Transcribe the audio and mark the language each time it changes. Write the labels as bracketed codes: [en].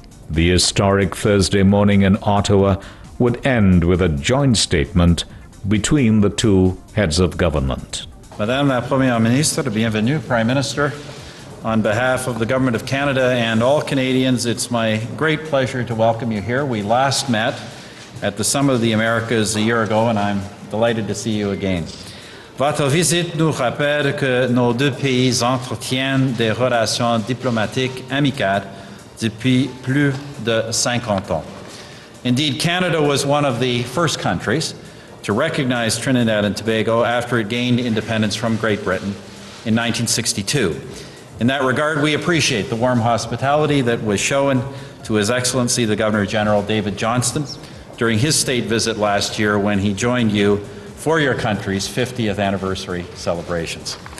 [en] The historic Thursday morning in Ottawa would end with a joint statement between the two heads of government. [fr] Madame la Première Ministre, bienvenue, [en] Prime Minister. On behalf of the Government of Canada and all Canadians, it's my great pleasure to welcome you here. We last met at the Summit of the Americas a year ago, and I'm delighted to see you again. [fr] Votre visite nous rappelle que nos deux pays entretiennent des relations diplomatiques amicales depuis plus de 50 ans. [en] Indeed, Canada was one of the first countries to recognize Trinidad and Tobago after it gained independence from Great Britain in 1962. In that regard, we appreciate the warm hospitality that was shown to His Excellency the Governor General David Johnston during his state visit last year when he joined you for your country's 50th anniversary celebrations.